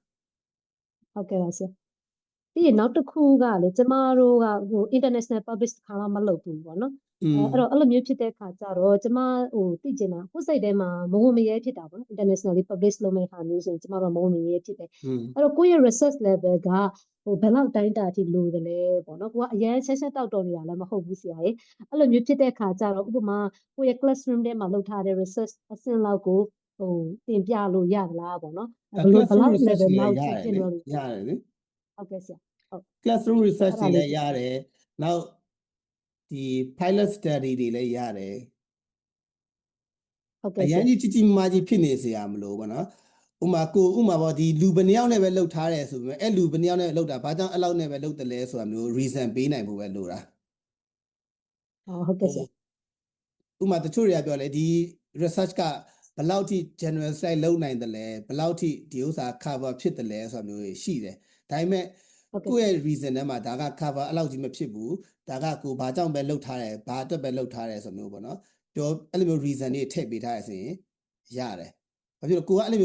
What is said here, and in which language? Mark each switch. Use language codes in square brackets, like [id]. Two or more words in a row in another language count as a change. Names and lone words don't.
[my] ဟုတ်ကဲ့ပါဆရာပြီးရင်နောက်တစ်ခုကလေကျမတို့ကဟို [en] international publish [my] ခါမှမလုပ်ဘူးပေါ့နော်အဲ့တော့အဲ့လိုမျိုးဖြစ်တဲ့ခါကျတော့ကျမသိကျင်တာကိုယ်စိတ်ထဲမှာမဝင်မရဲဖြစ်တာပေါ့နော် [en] internationally publish [my] လုပ်မယ့်ခါမျိုးဆိုရင်ကျမတို့မဝင်မရဲဖြစ်တယ်အဲ့တော့ကိုယ့်ရဲ့ [en] research level [my] ကဘယ်လောက်တိုင်းတာအထိလိုတယ်လဲပေါ့နော်ကိုကအရင်ဆက်တောက်တော်နေတာလည်းမဟုတ်ဘူးဆရာရေအဲ့လိုမျိုးဖြစ်တဲ့ခါကျတော့ဥပမာကိုယ့်ရဲ့ classroom ထဲမှာလုပ်ထားတဲ့ research အဆင့်လောက်ကိုတင်ပြလို့ရသလားပေါ့နော် ဘယ်လောက် level လောက် ရတယ် လေရတယ်လေ ဟုတ်ကဲ့ဆရာဟုတ် [en] classroom research [my] တွေလည်းရတယ်နောက်ဒီ [en] pilot study [my] တွေလည်းရတယ် ဟုတ်ကဲ့ အရင်ကြီးမားကြီးဖြစ်နေစေရမလို့ပေါ့နော်ဥမာပေါ့ဒီလူဘယ်နှယောက်နဲ့ပဲလှုပ်ထားတယ်ဆိုပေမဲ့အဲ့လူဘယ်နှယောက်နဲ့လှုပ်တာဘာကြောင့်အဲ့လောက်နဲ့ပဲလှုပ်တယ်လဲဆိုတာမျိုး reason ပေးနိုင်ဖို့ပဲလိုတာ ဟုတ်ကဲ့ဆရာ ဥမာတချို့တွေကပြောလေဒီ research ကဘယ်လောက်ထိ [en] general slide [my] လုပ်နိုင်တယ်လဲဘယ်လောက်ထိဒီဥစ္စာ cover ဖြစ်တယ်လဲဆိုတာမျိုးရှိတယ်ဒါပေမဲ့ကိုယ့်ရဲ့ reason ထဲမှာဒါက cover အဲ့လောက်ကြီးမဖြစ်ဘူးဒါကကိုဘာကြောင့်ပဲလှုပ်ထားတယ်ဘာအတွက်ပဲလှုပ်ထားတယ်ဆိုမျိုးပေါ့နော်ပြောအဲ့လိုမျိုး reason တွေထည့်ပေးထားရဆိုရင်ရတယ်ဘာဖြစ်လို့ကိုကအဲ့လို